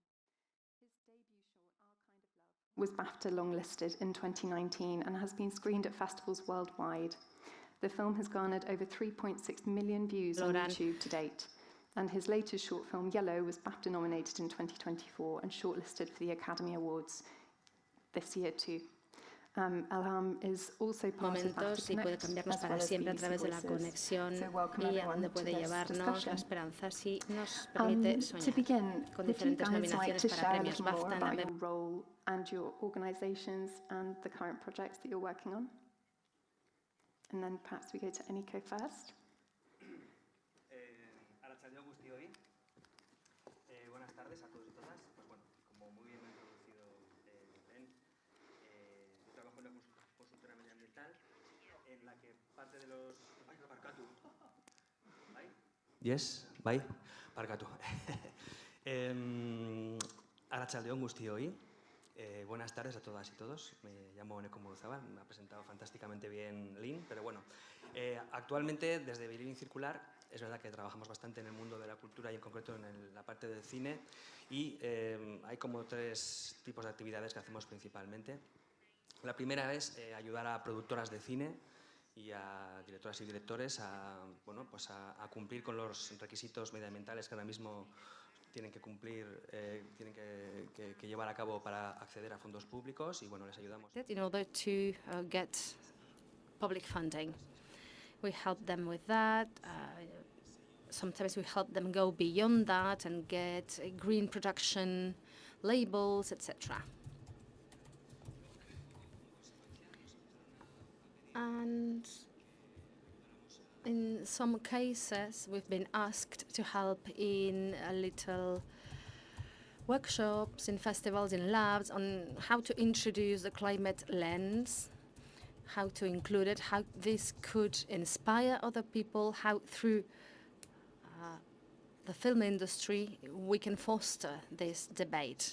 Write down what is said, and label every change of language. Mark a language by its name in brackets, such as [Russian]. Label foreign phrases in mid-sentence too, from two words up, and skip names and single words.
[English] His debut short, Our Kind of Love, was BAFTA longlisted in 2019 and has been screened at festivals worldwide. The film has garnered over 3.6 million views on YouTube to date, and his latest short film, Yellow, was BAFTA nominated in 2024 and shortlisted for the Academy Awards this year too. Elham is also part of [Spanish] Momentos y puede cambiarnos para siempre a través de la conexión y a donde puede llevarnos la esperanza si nos permite soñar. Con diferentes nominaciones para premios BAFTA [English] about your role and your organizations and the current projects that you're working on. And then perhaps we go to Eneko first. [Basque] Arratsaldeon guztioi. [Spanish] Buenas tardes a todos y todas. Pues bueno, como muy bien me ha introducido Ben, yo trabajo en una consultora medioambiental en la que parte de los... ¡Ay, [Basque] barkatu! ¿Bai? Yes, bai, barkatu. Arratsaldeon guztioi. [Spanish] Buenas tardes a todas y todos. Me llamo Eneko Murazabal, me ha presentado fantásticamente bien Lynn, pero bueno, actualmente desde Bilibin Circular es verdad que trabajamos bastante en el mundo de la cultura y en concreto en la parte del cine y hay como 3 tipos de actividades que hacemos principalmente. La primera es ayudar a productoras de cine y a directoras y directores a cumplir con los requisitos medioambientales que ahora mismo tienen que cumplir, tienen que llevar a cabo para acceder a fondos públicos y bueno, les ayudamos. [English] In order to get public funding, we help them with that. Sometimes we help them go beyond that and get green production labels, etc. And in some cases, we've been asked to help in little workshops, in festivals, in labs on how to introduce the climate lens, how to include it, how this could inspire other people, how through the film industry we can foster this debate.